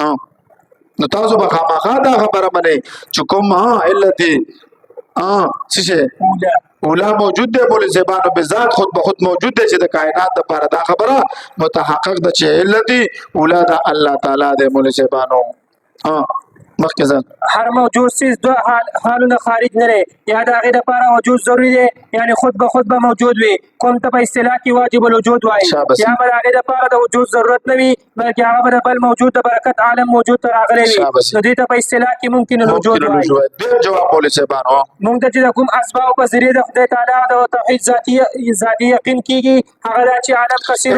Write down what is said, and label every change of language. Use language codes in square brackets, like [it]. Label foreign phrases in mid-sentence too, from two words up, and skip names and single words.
[ps] نو تاسو به خامخا دا خبره منئ چې کوم علت څه اولا موجود دی مولوی صاحبانو بذات خود به خود موجود دی چې د کائنات لپاره دا خبره متحقق ده چې علت اولا د الله تعالی دی مولوی صاحبانو مخکې هر موجود سیز دو حالونه خارج نه لري یا د هغې دپاره وجود ضروري دی یعنی خود به خود به موجود وي کوم ته په اصطلاح کې [ar] واجب الوجود [ps] وایي یا به د هغې دپاره د وجود ضرورت نه وي بلکې هغه به د بل موجود د برکت عالم موجود ته راغلی وي نو دې ته په اصطلاح کې [ar] ممکن الوجود [ps] وایي جواب مولوی صاحبانو موږ ته چې د کوم اسباب په ذریعه د خدای تعالی د توحید ذاتي یقین کېږي هغه دا چې عالم کثیر